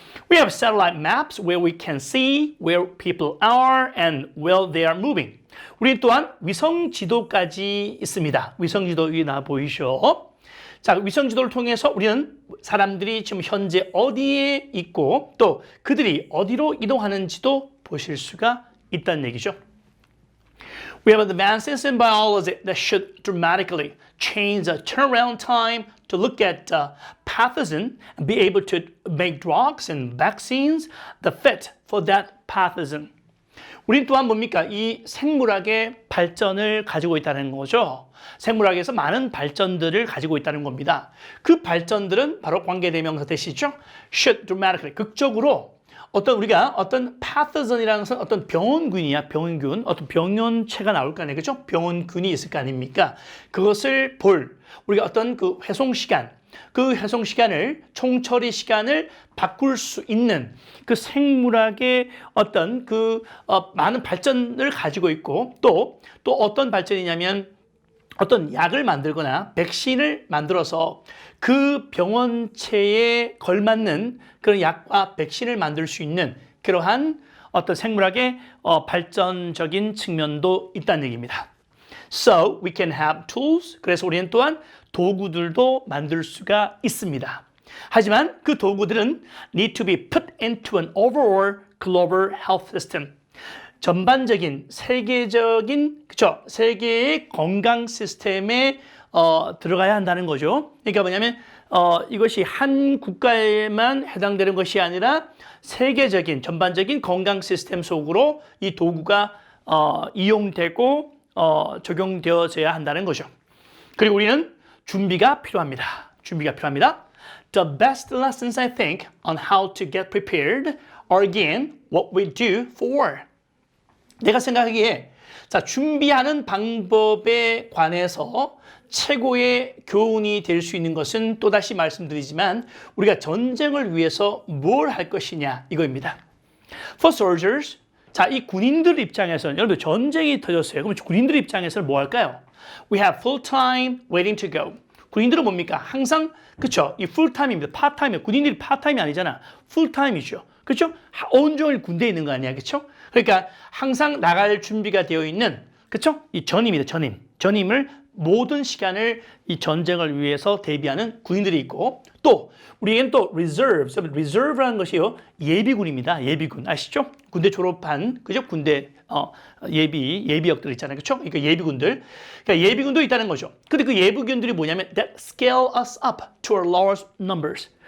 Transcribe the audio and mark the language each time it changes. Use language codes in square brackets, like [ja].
[en] We have satellite maps where we can see where people are and where they are moving. [ko] 우리 또한 위성 지도까지 있습니다. 위성 지도 위에 나 보이시죠? 자, 위성 지도를 통해서 우리는 사람들이 지금 현재 어디에 있고 또 그들이 어디로 이동하는지도 보실 수가 있다는 얘기죠. [en] We have advances in biology that should dramatically change the turnaround time to look at pathogen and be able to make drugs and vaccines that fit for that pathogen. [ko] 우린 또한 뭡니까? 이 생물학의 발전을 가지고 있다는 거죠. 생물학에서 많은 발전들을 가지고 있다는 겁니다. 그 발전들은 바로 관계대명사 대시죠. [en] should dramatically, [ko] 극적으로 우리가 어떤 pathogen이라는 것은 어떤 병원균이야, 병원균, 어떤 병원체가 나올 거 아니에요, 그죠? 병원균이 있을 거 아닙니까? 그것을 우리가 어떤 그 회송 시간을 총처리 시간을 바꿀 수 있는 그 생물학의 어떤 많은 발전을 가지고 있고 또 어떤 발전이냐면 어떤 약을 만들거나 백신을 만들어서 그 병원체에 걸맞는 그런 약과 백신을 만들 수 있는 그러한 어떤 생물학의 발전적인 측면도 있다는 얘기입니다. [en] So we can have tools. [ko] 그래서 우리는 또한 도구들도 만들 수가 있습니다. 하지만 그 도구들은 [en] need to be put into an overall global health system. [ko] 전반적인 세계적인 세계의 건강 시스템에 들어가야 한다는 거죠. 그러니까 뭐냐면 이것이 한 국가에만 해당되는 것이 아니라 세계적인 전반적인 건강 시스템 속으로 이 도구가 이용되고 적용되어져야 한다는 거죠. 그리고 우리는 준비가 필요합니다. [en] The best lessons I think on how to get prepared are again what we do for. [ko] 내가 생각하기에 준비하는 방법에 관해서 최고의 교훈이 될 수 있는 것은 또다시 말씀드리지만 우리가 전쟁을 위해서 뭘 할 것이냐 이거입니다. [en] For soldiers, [ko] 이 군인들 입장에서는 여러분 전쟁이 터졌어요. 그럼 군인들 입장에서는 뭐 할까요? [en] We have full time waiting to go. [ko] 군인들은 뭡니까? 항상 이 full time입니다. part time이에요. 군인들이 part time이 아니잖아. full time이죠. 그렇죠? 온종일 군대에 있는 거 아니야, 그렇죠? 그러니까 항상 나갈 준비가 되어 있는, 그렇죠? 이 전임입니다, 전임을 모든 시간을 이 전쟁을 위해서 대비하는 군인들이 있고 또 우리에겐 또 reserve라는 것이요 예비군입니다. 예비군 아시죠? 군대 졸업한 그죠? 군대 예비역들 있잖아요, 그렇죠? 그러니까 예비군들, 그러니까 예비군도 있다는 거죠. 근데 그 예비군들이 뭐냐면 [en] that scale us up to our large numbers.